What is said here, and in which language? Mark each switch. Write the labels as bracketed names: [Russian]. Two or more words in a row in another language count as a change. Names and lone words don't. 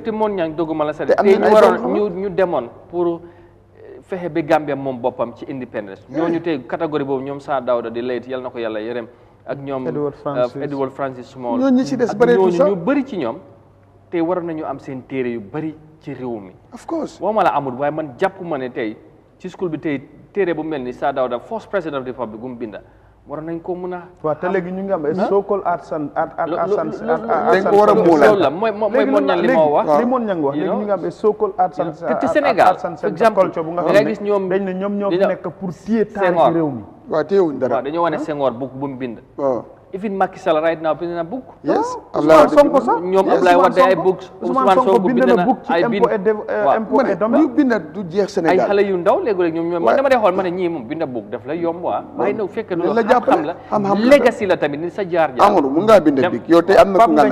[Wolof] te moon ñaa dogu ma la sax tey ñu waroon ñu demoon pour fexe ba Gambie moom boppam ci independence ñooñu tey catégorie boobu ñoom Sir Dawda di layt yal na ko yàlla yërëm ak ñoom Edward Francis Small ñooñu ci des bëreetul sax ñu bëri ci ñoom tey waroon nañu am seen téere yu bëri ci réew mi [English] of course [Wolof] woo ma la amul waaye man jàpp ma ne tey ci school bi tey téere bu mel ni Sir Dawda [English] first president of the republic [Wolof] bu mu binda waroon nañ ko mën a waaw te léegi ñu ngi am [English] so-called arts and [Wolof] dañ ko war a muulal la mooy moon ñan li moo wax li moon ñang wax léegi ñu ngi am [English] so-called arts and [Wolof] te Sénégal [French] par exemple [Wolof] bu nga xam ne gis ñoom dañ ne ñoom ñoo fi nekk pour téye taarix réew mi waaw téyewuñ dara waaw dañoo wane Senghor book bu mu bind even Macky Sall [English] right now [Wolof] bind na book yes Ousmane Sonko sax ñoom Abdoulaye Wade ay books Ousmane Sonko bind na book ci [French] impôt et domaine [Wolof] ñu bind du jeex Sénégal ay xale yu ndaw léegi ñoom man dama dee xool ma ne ñii moom bind book daf la yomb waaye nag fekk du xam la legacy la tamit ni sa jaar Amadou mun ngaa bind big yow tey am na ku nga